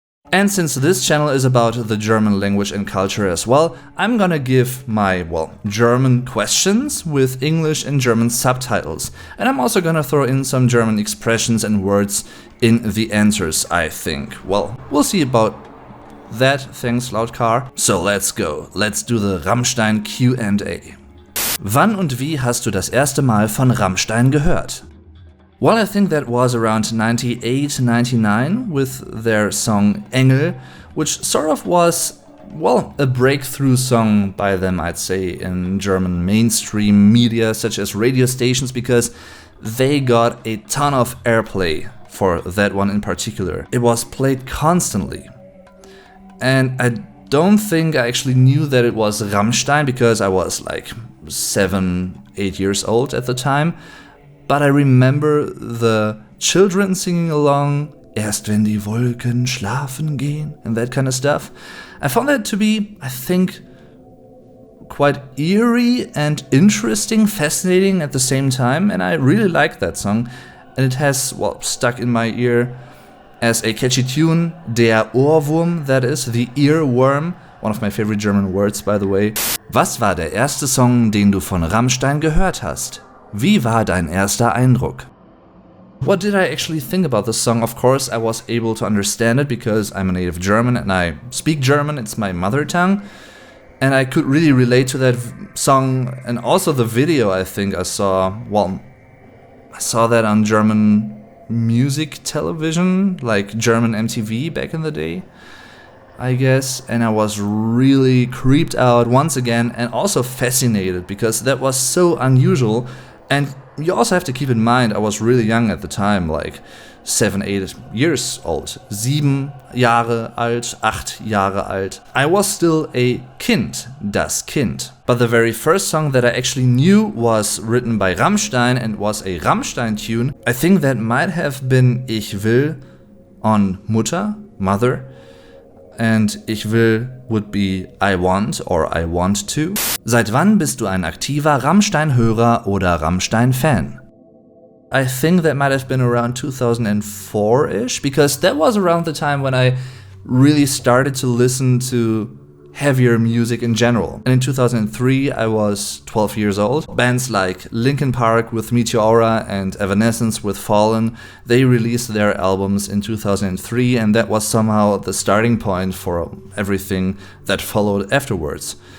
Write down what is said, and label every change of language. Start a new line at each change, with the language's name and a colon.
English: And since this channel is about the German language and culture as well, I'm gonna give my, German questions with English and German subtitles. And I'm also gonna throw in some German expressions and words in the answers, I think. We'll see about that, thanks loud car. So let's go, let's do the Rammstein Q&A.
German: Wann und wie hast du das erste Mal von Rammstein gehört?
English: Well, I think that was around 98, 99 with their song Engel, which sort of was, a breakthrough song by them, I'd say, in German mainstream media such as radio stations, because they got a ton of airplay for that one in particular. It was played constantly. And I don't think I actually knew that it was Rammstein because I was like 7, 8 years old at the time. But I remember the children singing along,
German: Erst wenn die Wolken schlafen gehen,
English: and that kind of stuff. I found that to be, I think, quite eerie and interesting, fascinating at the same time, and I really liked that song. And it has, stuck in my ear as a catchy tune, Der Ohrwurm, that is, the earworm, one of my favorite German words, by the way.
German: Was war der erste Song, den du von Rammstein gehört hast? Wie war dein erster Eindruck?
English: What did I actually think about this song? Of course, I was able to understand it because I'm a native German and I speak German, it's my mother tongue. And I could really relate to that song, and also the video I think I saw, I saw that on German music television, like German MTV back in the day, I guess, and I was really creeped out once again and also fascinated because that was so unusual. And you also have to keep in mind, I was really young at the time, like 7, 8 years old.
German: 7 Jahre alt, 8 Jahre alt.
English: I was still a Kind, das Kind. But the very first song that I actually knew was written by Rammstein and was a Rammstein tune. I think that might have been Ich will on Mutter, Mother. And Ich will would be I want or I want to.
German: Seit wann bist du ein aktiver Rammstein-Hörer oder Rammstein-Fan?
English: I think that might have been around 2004-ish, because that was around the time when I really started to listen to heavier music in general. And in 2003, I was 12 years old. Bands like Linkin Park with Meteora and Evanescence with Fallen, they released their albums in 2003, and that was somehow the starting point for everything that followed afterwards.